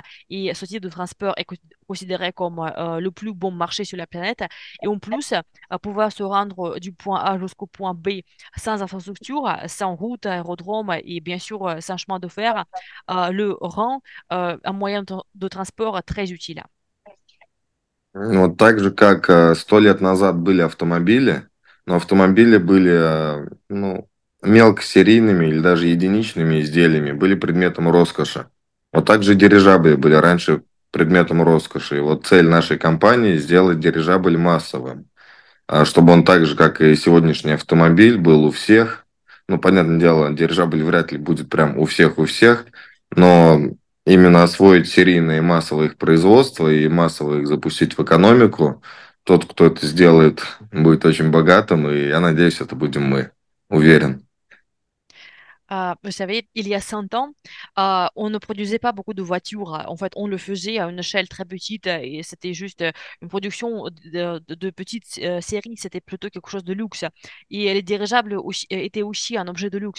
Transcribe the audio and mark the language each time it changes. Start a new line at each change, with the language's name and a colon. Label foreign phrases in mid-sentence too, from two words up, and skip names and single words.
French: Et ce type de transport est considéré comme le plus bon marché sur la planète. Et en plus, pouvoir se rendre du point A jusqu'au point B sans infrastructure, sans route, aérodrome et bien sûr sans chemin de fer, le rend un moyen de transport très utile.
Russian: Вот так же, как 100 лет назад были автомобили, но автомобили были ну, мелкосерийными или даже единичными изделиями, были предметом роскоши. Вот так же дирижабли были раньше предметом роскоши. И вот цель нашей компании сделать дирижабль массовым, чтобы он так же, как и сегодняшний автомобиль, был у всех. Ну, понятное дело, дирижабль вряд ли будет прям у всех, но именно освоить серийное и массовое их производство и массово их запустить в экономику, тот, кто это сделает, будет очень богатым, и я надеюсь, это будем мы. Уверен.
French: Vous savez, il y a 100 ans, on ne produisait pas beaucoup de voitures. En fait, on le faisait à une échelle très petite et c'était juste une production de petites séries. C'était plutôt quelque chose de luxe. Et les dirigeables étaient aussi un objet de luxe.